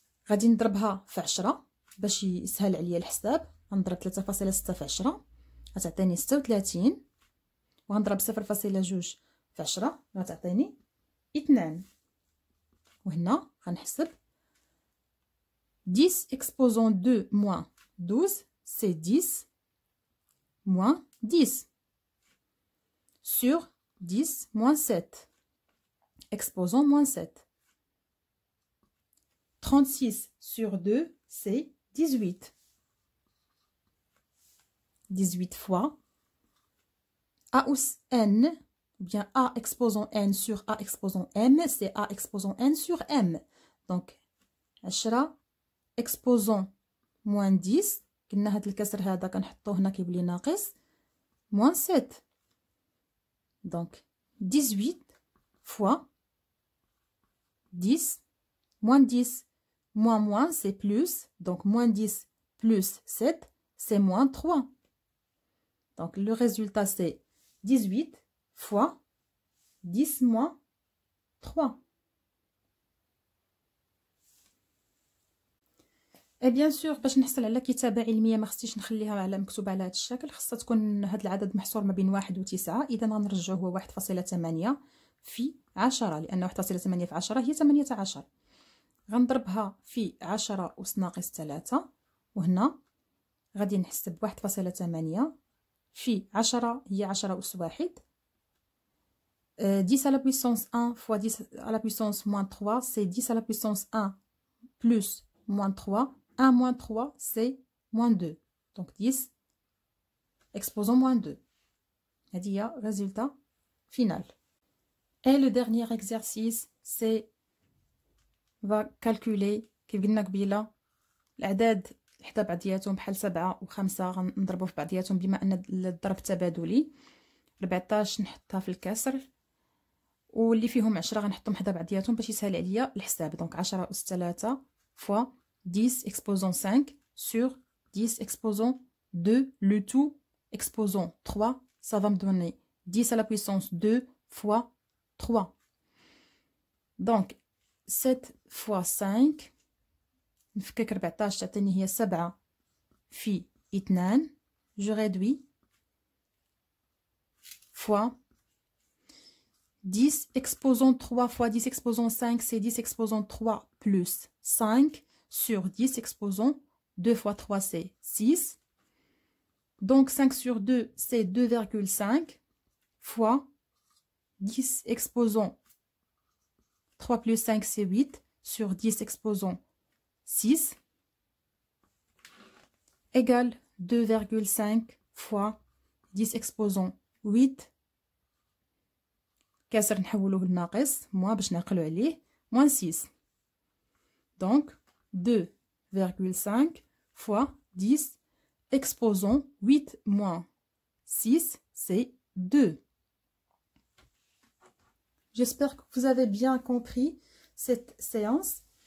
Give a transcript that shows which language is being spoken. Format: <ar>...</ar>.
<ar>غادي نضربها في 10 باش يسهل عليا الحساب. غنضرب 3.6 في 10 غتعطيني 36 وغنضرب 0.2 في 10 غتعطيني 2. وهنا غنحسب</ar> <fr>10 exposant 2 moins 12 c'est 10 moins 10 sur 10 moins 7 exposant moins 7. 36 sur 2 c'est 18. 18 fois A أس n, ou bien A exposant n sur A exposant m, c'est A exposant n sur m. Donc 10 exposant moins 10,</fr> <ar>قلنا هاد الكسر هذا كنحطوه هنا كيولي ناقص</ar> <fr>moins 7. Donc 18 fois 10 moins 10 moins c'est plus, donc moins 10 plus 7 c'est moins 3. Donc le résultat c'est 18 fois 10 moins 3. Et bien sûr</fr> <ar>باش نحصل على كتابة علمية ما خصنيش نخليها على مكتوبة على هذا الشكل، خاصها تكون هذا العدد محصور ما بين 1 و 9. إذا غنرجعو هو 1.8 في 10 لأن 1.8 في 10 هي 18. غنضربها في 10 أس ناقص 3 وهنا غادي نحسب 1.8 في 10 هي 10 أس 1.</ar> <fr>10 à la puissance 1 fois 10 à la puissance moins 3 c'est 10 à la puissance 1 plus moins 3. 1 moins 3 c'est moins 2. Donc 10 exposant moins 2.</fr> <ar>هذه هي</ar> <fr>résultat final. Et le dernier exercice c'est va calculer</fr> <ar>كيف قلنا قبيله الأعداد حدا بعضياتهم بحال 7 و 5 غنضربو في بعضياتهم بما ان الضرب تبادلي. 14 نحطها في الكسر، واللي فيهم 10 غنحطهم حدا بعضياتهم باش يسهل عليا الحساب.</ar> <fr>دونك 10 أس 3 فوا 10 exposant 5 sur 10 exposant 2, le tout exposant 3, ça va me donner 10 à la puissance 2 fois 3. Donc 7 fois 5</fr> <ar>نفكك 14 تعطيني هي 7 في 2.</ar> <fr>je réduis fois 10 exposant 3 fois 10 exposant 5, c'est 10 exposant 3 plus 5 sur 10 exposant 2 fois 3, c'est 6. Donc 5 sur 2, c'est 2,5 fois 10 exposant 3 plus 5, c'est 8 sur 10 exposant 6 égale 2,5 fois 10 exposant 8.</fr> <ar>كسر نحولوه لناقص موان باش نعقلو عليه</ar> <fr>moins 6. Donc 2,5 fois 10 exposant 8 moins 6, c'est 2. J'espère que vous avez bien compris cette séance.</fr>